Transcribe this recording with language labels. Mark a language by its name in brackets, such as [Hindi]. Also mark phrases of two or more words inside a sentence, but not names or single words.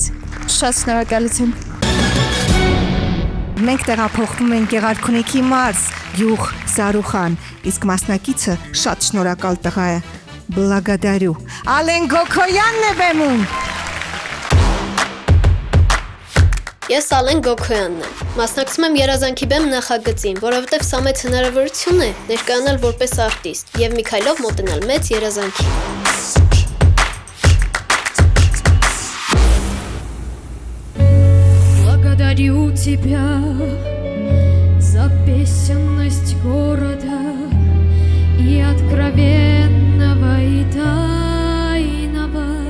[Armenian] Շատ շնորհակալություն։ Մենք տեղափոխվում ենք Գեղարքունիքի մարզ, գյուղ Սարուխան, իսկ մասնակիցը շատ շնորհակալ տղա է, Բլագադարյու։ Ալեն Գոքոյանն է բեմում։ Ես Ալեն Գոքոյանն եմ։ Մասնակցում եմ երազանքի բեմ նախագծին, որովհետև սա մեծ հնարավորություն է ներկայանալ որպես արտիստ եւ մի քայլով մոտենալ մեծ երազանքի։ [Russian] Благодарю тебя за песенность города и откровенного и тайного.